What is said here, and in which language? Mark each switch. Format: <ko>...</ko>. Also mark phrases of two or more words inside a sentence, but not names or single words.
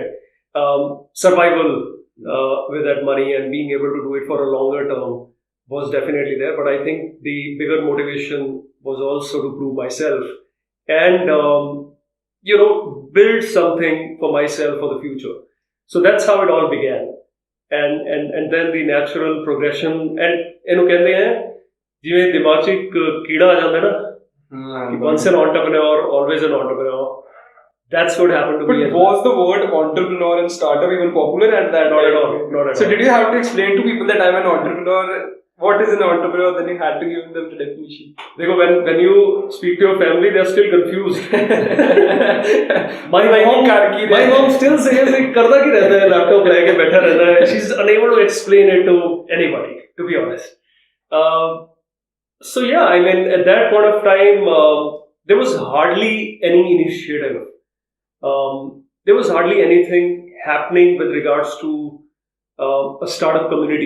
<en>Survival with that money and being able to do it for a longer term was definitely there. But I think the bigger motivation was also to prove myself and build something for myself for the future. So that's how it all began. And then the natural progression, and</en> <pa>ਇਹਨੂੰ ਕਹਿੰਦੇ ਆ ਜਿਵੇਂ ਦਿਮਾਗ 'ਚ ਇੱਕ ਕੀੜਾ ਆ ਜਾਂਦਾ ਨਾ ਕਿ</pa> <en>once an entrepreneur, always an entrepreneur. That's what happened to me. But was the word entrepreneur and startup even popular at that Not time? at all. Not at So all. did you have to explain to people that I'm an entrepreneur? What is an entrepreneur? Then you had to give them the definition. Because when you speak to your family, they're still confused. my mom still says</en> <hi>कि करता क्या रहता है, laptop लेके बैठा रहता है.</hi> <en>She's unable to explain it to anybody, to be honest. So yeah, I mean, at that point of time, there was hardly any initiative. There was hardly anything happening with regards to a startup community.</en>